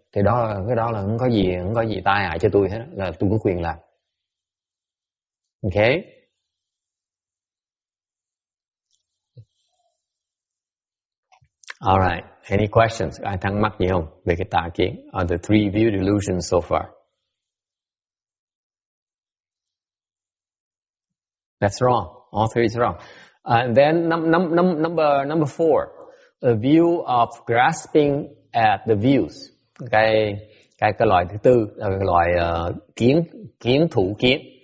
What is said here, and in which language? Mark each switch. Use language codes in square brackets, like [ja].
[vi] Thì cái đó là không có gì tai hại cho tôi hết. Là tôi có quyền làm. Okay? [en] Alright. Any questions? [vi] Ai thắc mắc gì không về cái tà kiến? [en] On the three view delusions so far? That's wrong. All three is wrong. And then number 4, the view of grasping at the views. [vi] Cái loại thứ tư là cái loại kiến thủ kiến.